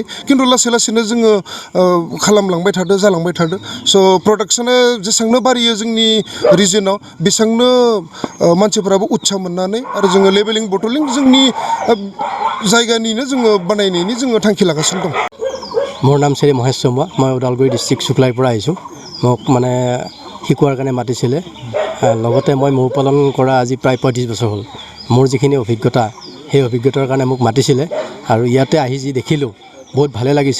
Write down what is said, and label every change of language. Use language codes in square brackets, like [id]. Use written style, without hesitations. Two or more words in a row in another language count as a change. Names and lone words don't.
[brx] खिन्थु लासै लासैनो जोङो खालामलांबाय थादों जालांबाय थादों। स' प्रडाक्शना जेसेबांनो बारियो जोंनि रिजनाव बेसेबांनो मानसिफोराबो उत्साह मोननानै आरो जोङो लेभेलिं बटलिं जोंनि जायगानिनो जोङो बानायनायनि जोङो थांखि लागासिनो दं। [as] মোৰ নাম শ্ৰী মহেশ চমুৱা, মই ওদালগুৰি ডিষ্ট্ৰিক্ট শুক্লাইৰ পৰা আহিছোঁ। মোক মানে শিকোৱাৰ কাৰণে মাতিছিলে। লগতে মই মৌ পালন কৰা আজি প্ৰায় 35 বছৰ হ'ল। মোৰ যিখিনি অভিজ্ঞতা সেই অভিজ্ঞতাৰ কাৰণে মোক মাতিছিলে আৰু ইয়াতে আহি যি দেখিলোঁ বহুত ভালে লাগিছে।